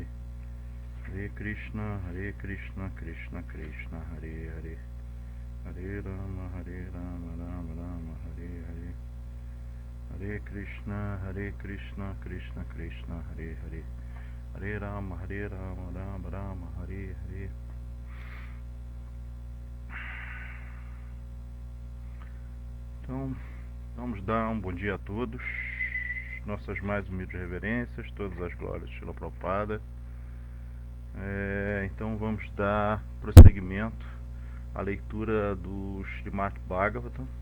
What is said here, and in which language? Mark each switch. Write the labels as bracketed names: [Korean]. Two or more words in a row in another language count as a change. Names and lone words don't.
[Sanskrit] Hare Krishna, Krishna Krishna, Hare Hare. Hare Ram, Ram Ram, Hare Hare. Hare Krishna, Krishna Krishna, Hare Hare. Hare Ram, Ram Ram, Hare Hare. [Portuguese] Então, vamos dar um bom dia a todos. Nossas mais humildes reverências, todas as glórias de Srila Prabhupada. Então vamos dar prosseguimento à leitura do Srimad Bhagavatam.